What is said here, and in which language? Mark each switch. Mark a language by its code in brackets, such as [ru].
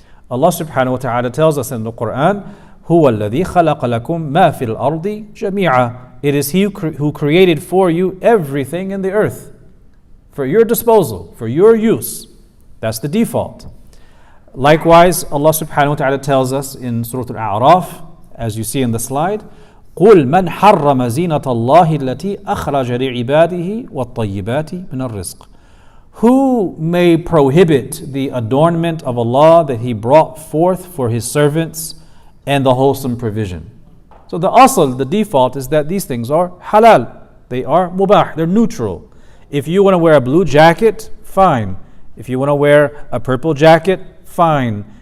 [en] Allah subhanahu wa ta'ala tells us in the Quran, [ar] هُوَ الَّذِي خَلَقَ لَكُم مَا فِي الْأَرْضِ جَمِيعًا. [en] It is He who created for you everything in the earth, for your disposal, for your use. That's the default. Likewise, Allah subhanahu wa ta'ala tells us in Surah Al-A'raf, as you see in the slide, [ar] قل من حرم زينة الله التي أخرج لعباده والطيبات من الرزق. [en] Who may prohibit the adornment of Allah that He brought forth for His servants and the wholesome provision? So the asl, the default, is that these things are halal. They are mubah, they're neutral. If you want to wear a blue jacket, fine. If you want to wear a purple jacket, fine.